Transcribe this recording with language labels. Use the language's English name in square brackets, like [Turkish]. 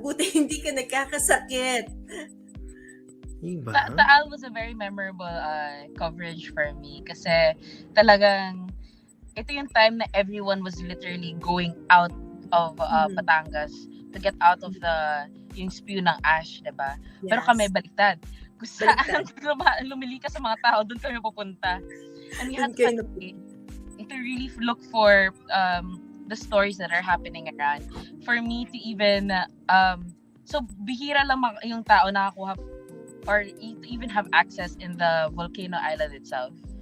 [Filipino] Buti hindi ka nagkakasakit. Diba? [English] Taal was a very memorable coverage for me. [Filipino] Kasi talagang ito yung [English] time na everyone was literally going out of Batangas to get out of yung spew ng ash, diba? Yes. [Filipino] Pero kami baliktad. Kung saan lumili ka sa mga tao, doon kami pupunta. [English] And we had to really look for the stories that are happening around. For me to even, so [Filipino] bihira lang yung tao nakakuha [English] or to even have access in the volcano island itself.